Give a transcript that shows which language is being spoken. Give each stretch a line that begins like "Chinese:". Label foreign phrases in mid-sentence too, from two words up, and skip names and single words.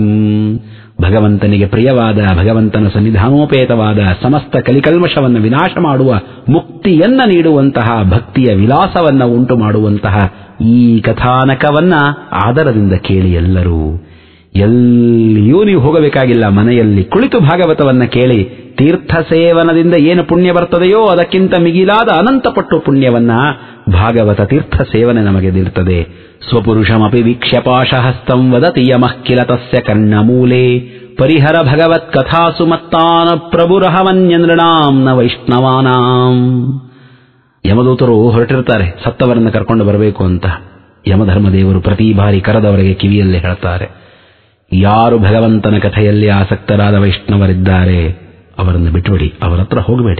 Kannada: ಭಗವಂತನಿಗೆ ಪ್ರಿಯವಾದ, ಭಗವಂತನ ಸನ್ನಿಧಾನೋಪೇತವಾದ ಸಮಸ್ತ ಕಲಿಕಲ್ಮಶವನ್ನು ವಿನಾಶ ಮಾಡುವ, ಮುಕ್ತಿಯನ್ನ ನೀಡುವಂತಹ, ಭಕ್ತಿಯ ವಿಲಾಸವನ್ನ ಉಂಟು ಮಾಡುವಂತಹ ಈ ಕಥಾನಕವನ್ನ ಆದರದಿಂದ ಕೇಳಿ ಎಲ್ಲರೂ. ಎಲ್ಲಿಯೂ ನೀವು ಹೋಗಬೇಕಾಗಿಲ್ಲ, ಮನೆಯಲ್ಲಿ ಕುಳಿತು ಭಾಗವತವನ್ನ ಕೇಳಿ. ತೀರ್ಥ ಸೇವನದಿಂದ ಏನು ಪುಣ್ಯ ಬರ್ತದೆಯೋ ಅದಕ್ಕಿಂತ ಮಿಗಿಲಾದ ಅನಂತಪಟ್ಟು ಪುಣ್ಯವನ್ನ ಭಾಗವತ ತೀರ್ಥ ಸೇವನೆ ನಮಗೆ ನೀಡುತ್ತದೆ.
Sanskrit: ಸ್ವಪುರುಷಮಪಿ ವೀಕ್ಷ್ಯ ಪಾಶಹಸ್ತಂ ವದತಿ ಯಮಃ ಕಿಲ ತಸ್ಯ ಕರ್ಣಮೂಲೆ ಪರಿಹರ ಭಗವತ್ ಕಥಾಸು ಮತ್ತಾನ ಪ್ರಭುರಹವನ್ಯ ನೃಣಾಂ ನ ವೈಷ್ಣವಾನಾಂ.
Kannada: ಯಮದೂತರು ಹೊರಟಿರ್ತಾರೆ ಸತ್ತವರನ್ನು ಕರ್ಕೊಂಡು ಬರಬೇಕು ಅಂತ. ಯಮಧರ್ಮದೇವರು ಪ್ರತಿ ಬಾರಿ ಕರೆದವರಿಗೆ ಕಿವಿಯಲ್ಲಿ ಹೇಳ್ತಾರೆ, ಯಾರು ಭಗವಂತನ ಕಥೆಯಲ್ಲಿ ಆಸಕ್ತರಾದ ವೈಷ್ಣವರಿದ್ದಾರೆ ಅವರನ್ನು ಬಿಟ್ಟುಬಿಡಿ, ಅವರ ಹತ್ರ ಹೋಗಬೇಡಿ.